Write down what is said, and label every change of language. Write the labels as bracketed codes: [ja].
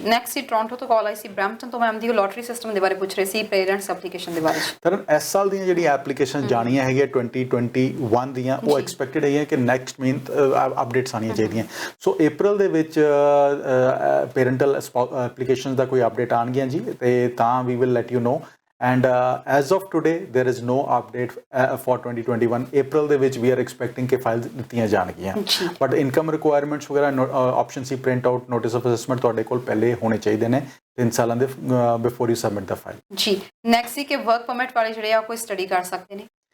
[pa] Next ਸੀ Toronto ਤੋਂ ਕਾਲ ਆਈ ਸੀ Brampton ਤੋਂ, ma'am ਦੀ lottery system ਦੇ ਬਾਰੇ ਪੁੱਛ ਰਹੇ ਸੀ, ਪੇਰੈਂਟਸ ਐਪਲੀਕੇਸ਼ਨ ਦੇ ਬਾਰੇ। ਤਰਨ ਇਸ ਸਾਲ ਦੀਆਂ ਜਿਹੜੀਆਂ ਐਪਲੀਕੇਸ਼ਨ ਜਾਣੀਆਂ ਹੈਗੀਆਂ 2021 ਦੀਆਂ, ਉਹ ਐਕਸਪੈਕਟਡ ਹੈਗੀਆਂ ਕਿ ਨੈਕਸਟ ਮੰਥ ਅਪਡੇਟਸ ਆਉਣੀਆਂ ਚਾਹੀਦੀਆਂ। ਸੋ April ਦੇ ਵਿੱਚ ਪੇਰੈਂਟਲ ਐਪਲੀਕੇਸ਼ਨ ਦਾ ਕੋਈ ਅਪਡੇਟ ਆਉਣਗੀਆਂ ਜੀ, ਤੇ ਤਾਂ we [en] Will let you know. And as of today, there is no update for 2021. [pa] April ਦੇ ਵਿੱਚ [en] we are expecting [pa] ਕਿ ਫਾਈਲ ਦਿੱਤੀਆਂ ਜਾਣਗੀਆਂ, ਬਟ ਇਨਕਮ ਰਿਕੁਆਇਰਮੈਂਟਸ ਵਗੈਰਾ option ਸੀ print out notice of assessment ਤੁਹਾਡੇ ਕੋਲ ਪਹਿਲੇ ਹੋਣੇ ਚਾਹੀਦੇ ਨੇ 3 ਸਾਲਾਂ ਦੇ [en] before you submit ਦਾ file [pa] ਜੀ। ਨੈਕਸਟ ਸੀ ਕਿ ਵਰਕ ਪਰਮਿਟ ਵਾਲੇ ਜਿਹੜੇ ਆ ਕੋਈ ਸਟੱਡੀ ਕਰ ਸਕਦੇ ਨੇ?